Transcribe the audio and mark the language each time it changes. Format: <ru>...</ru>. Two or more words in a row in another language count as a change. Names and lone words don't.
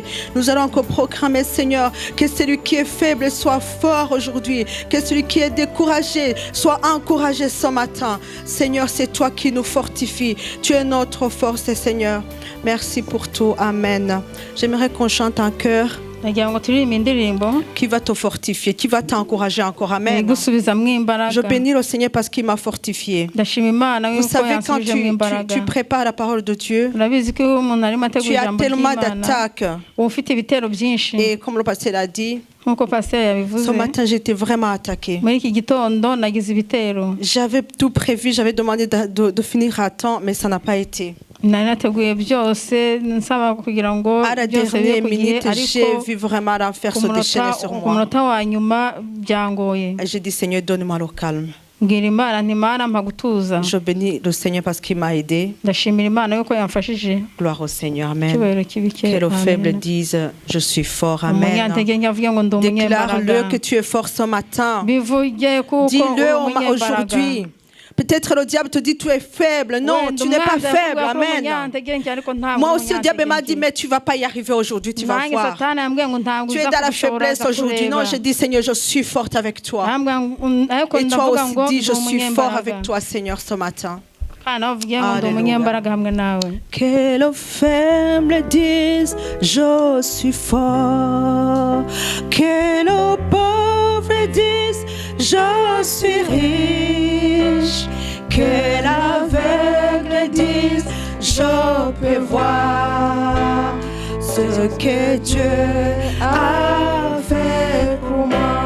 <fr>Nous allons encore proclamer, Seigneur, que celui qui est faible soit fort aujourd'hui. Que celui qui est découragé soit encouragé ce matin. Seigneur, c'est toi qui nous fortifies. Tu es notre force, Seigneur. Merci pour tout. Amen. J'aimerais qu'on chante un chœur</fr> <rw>nagira ngo turirimbe indirimbo</rw> <fr>qui va te fortifier, qui va t'encourager encore. Amen.</fr> <rw>igusubizamo</rw> <fr>Je</fr> <rw>imbaraga</rw> <fr>bénis le Seigneur parce qu'il m'a fortifié.</fr> <rw>ndashima Imana</rw> <fr>Vous</fr> <rw>yuko</rw> <fr>savez, quand</fr> <rw>yansubijemo imbaraga</rw> <fr>tu prépares la parole de Dieu,</fr> <rw>urabizi ko iyo umuntu arimo</rw> <fr>tu</fr> <rw>ategura</rw> <fr>as</fr> <rw>ijambo</rw> <fr>tellement</fr> <rw>ry'Imana</rw> <fr>d'attaques.</fr> <rw>uba ufite ibitero byinshi</rw> <fr>Et comme le pasteur l'a dit,</fr> <rw>nk'uko pasiteri yabivuze</rw> <fr>ce matin, j'étais vraiment attaquée.</fr> <rw>muri iki gitondo nagize ibitero</rw> <fr>J'avais tout prévu, j'avais demandé de finir à temps, mais ça n'a pas été.</fr> <rw>nari nateguye byose nsaba kugira ngo</rw> <fr>À la</fr> <rw>byose bibe</rw> <fr>dernière</fr> <rw>ku gihe</rw> <fr>minute, j'ai</fr> <rw>ariko</rw> <fr>vu vraiment l'enfer</fr> <rw>ku</rw> <fr>se déchaîner</fr> <rw>munota</rw> <fr>sur</fr> <rw>ku</rw> <fr>moi.</fr> <rw>munota wa nyuma byangoye</rw> <fr>Et j'ai dit, Seigneur, donne-moi le calme.</fr> <rw>mbwira Imana nti Mana mpa gutuza</rw> <fr>Je bénis le Seigneur parce qu'il m'a aidé.</fr> <rw>ndashimira Imana yuko yamfashije</rw> <fr>Gloire au Seigneur. Amen.</fr> <rw>icyubahiro kibike</rw> <fr>Que le Amen. faible dise, je suis fort. Amen.</fr> <rw>umunyantege nke avuge ngo ndi umunyembaraga</rw> <fr>Déclare-le que tu es fort ce matin.</fr> <rw>bivuge kuko uri</rw> <fr>Dis-le</fr> <rw>umunyembaraga</rw> <fr>aujourd'hui. Peut-être le diable te dit tu es faible. Non,</fr> <rw>Wenda</rw> <fr>tu n'es pas</fr> <rw>umwanzi</rw> <fr>faible.</fr> <rw>avuga ko uri</rw> <fr>Amen.</fr> <rw>umunyantege nke ariko ntabwo</rw> <fr>Moi</fr> <rw>uri</rw> <fr>aussi, le diable m'a dit,</fr> <rw>umunyantege nke.</rw> <fr>mais tu ne vas pas y arriver aujourd'hui, tu vas</fr> <rw>nanjye</rw> <fr>voir.</fr> <rw>satani yambwiye ngo ntabwo</rw> <fr>Tu es</fr> <rw>uza</rw> <fr>dans la</fr> <rw>kubishobora</rw> <fr>faiblesse aujourd'hui. Non, je dis, Seigneur, je suis forte avec toi.</fr> <rw>ariko</rw> <fr>Et toi</fr> <rw>ndavuga</rw> <fr>aussi,</fr> <rw>ngo</rw> <fr>dis,</fr> <rw>ndi</rw> <fr>je suis fort</fr> <rw>umunyembaraga</rw> <fr>avec toi, Seigneur, ce matin.</fr> <rw>kandi navuge ngo ndi</rw> <fr>Alléluia.</fr> <rw>umunyembaraga hamwe nawe</rw> <fr>Que le faible dise, je suis fort. Que le pauvre dise, je suis riche. Que l'aveugle dise, je peux voir ce que Dieu a fait pour moi.</fr>